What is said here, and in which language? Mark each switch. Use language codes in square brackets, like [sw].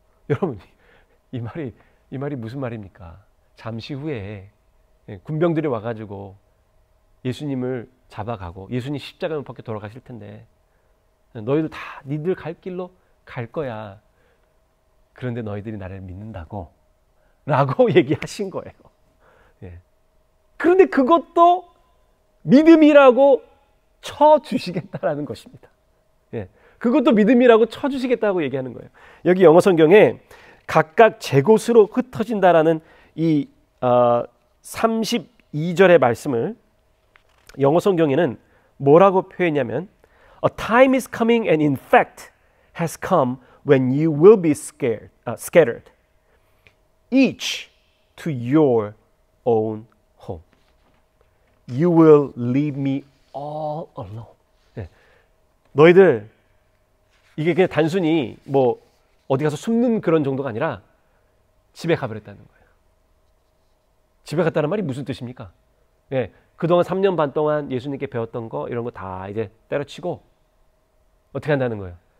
[ko] 여러분 이 말이 무슨 말입니까? 잠시 후에 군병들이 와가지고 예수님을 잡아가고 예수님 십자가 못 박혀 돌아가실 텐데 너희들 다 니들 갈 길로 갈 거야. 그런데 너희들이 나를 믿는다고 라고 얘기하신 거예요. 그런데 그것도 믿음이라고 쳐주시겠다라는 것입니다. 그것도 믿음이라고 쳐주시겠다고 얘기하는 거예요. 여기 영어 성경에 각각 제 곳으로 흩어진다라는 이 32절의 말씀을 영어 성경에는 뭐라고 표현하냐면 [en] A time is coming and in fact has come when you will be scattered each to your own home. You will leave me all alone. [ko] 너희들 이게 그냥 단순히 뭐 어디 가서 숨는 그런 정도가 아니라 집에 가버렸다는 거예요. 집에 갔다는 말이 무슨 뜻입니까? 예, 그동안 3년 반 동안 예수님께 배웠던 거 이런 거 다 이제 때려치고 어떻게 한다는 거예요?